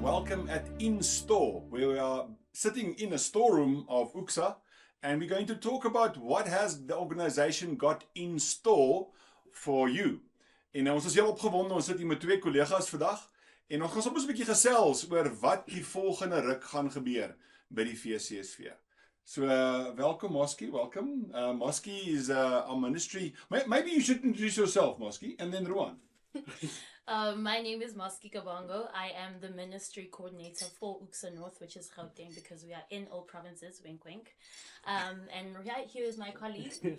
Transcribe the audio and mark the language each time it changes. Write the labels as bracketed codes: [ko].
[en] Welcome at In Store, where we are sitting in a storeroom of UCSA, and we're going to talk about what has the organization got in store for you. [af] En ons is heel opgewonde, ons sit hier met twee kollegas vandag, en ons gaan soms 'n bietjie gesels oor wat die volgende ruk gaan gebeur by die VCSV. [en] So, welcome, Mosky. Welcome. Mosky is our ministry. Maybe you should introduce yourself, Mosky, and then Ruan. My name is Mosky Kabongo. I am the ministry coordinator for UCSA North, which is Gauteng, because we are in all provinces, wink wink. And right here is my colleague.